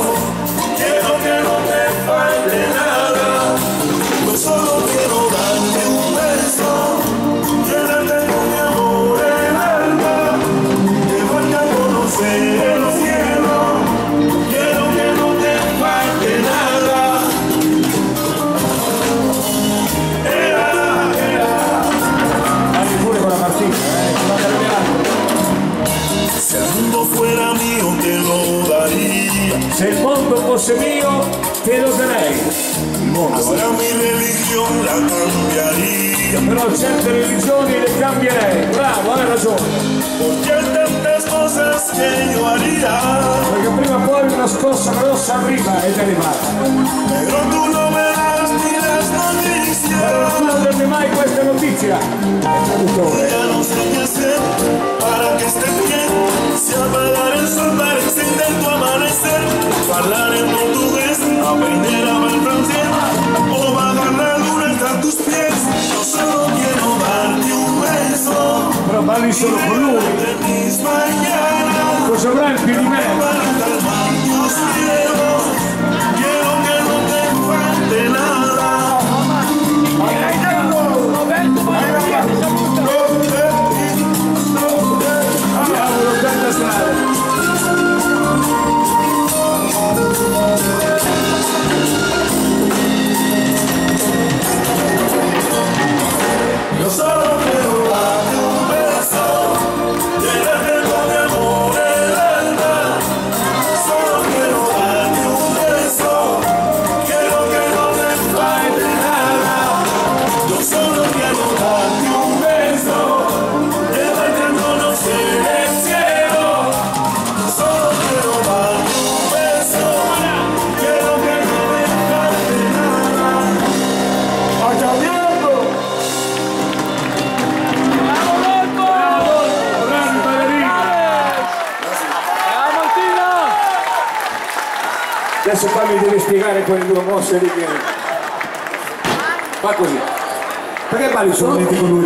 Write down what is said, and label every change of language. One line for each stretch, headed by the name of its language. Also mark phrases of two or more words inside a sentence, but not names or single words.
Spanish: Quiero que no te falte nada. Yo solo quiero darte un beso. Llénate con mi amor el alma. Que vaya a conocer el cielo. Quiero que no te falte nada.
Italian: Dai pure con la partita,
Spanish: Si el mundo fuera mío te lo daría.
Italian: Se il mondo fosse mio, te lo darei. Il mondo,
Spanish: Ahora mi religión la cambiaría.
Italian: Però certe religioni le cambierei. Bravo, hai ragione.
Spanish: Porque hay tantas cosas que yo haría.
Italian: Perché prima o poi una scossa grossa arriva ed è arrivata.
Spanish: Pero tú no me das ni las noticias.
Italian: Però tu non darmi mai questa notizia. È traduttore.
Spanish: Ya no sé qué hacer para que estés bien. Si apagar el sol para encender tu amanecer. Hablar en portugués, aprender a hablar francés, o bajar la luna hasta tus pies. Yo solo quiero darte un beso.
Italian: Però parli solo con lui.
Spanish: De mis mañanas.
Italian: Cosa avrai più di me?
Spanish: Para calmar tus miedos. Quiero que no te falte nada.
Italian: Diavolo, tanta strada.
Spanish: Yo solo quiero darte un beso, llenarte con mi amor el alma. Solo quiero darte un beso, quiero que no te falte nada. Yo solo quiero darte un beso, llevarte a conocer el cielo. Yo solo quiero darte un beso, quiero que no te falte nada. ¡Vaya viendo!
Italian: Bravi ballerini. Adesso qua mi devi spiegare quelle due mosse lì che... Fa così. Perché balli solamente con lui?